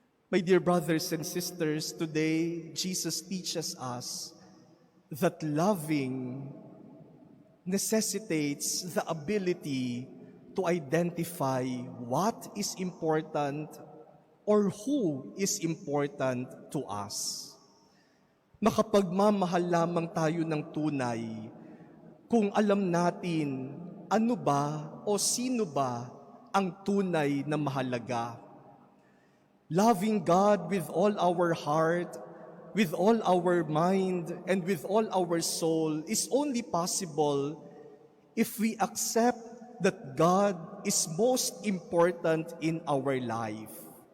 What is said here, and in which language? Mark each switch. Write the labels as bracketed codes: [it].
[en] My dear brothers and sisters, today Jesus teaches us that loving necessitates the ability to identify what is important or who is important to us. [tl] Makapagmamahal lamang tayo ng tunay kung alam natin ano ba o sino ba ang tunay na mahalaga. [en] Loving God with all our heart, with all our mind, and with all our soul is only possible if we accept that God is most important in our life.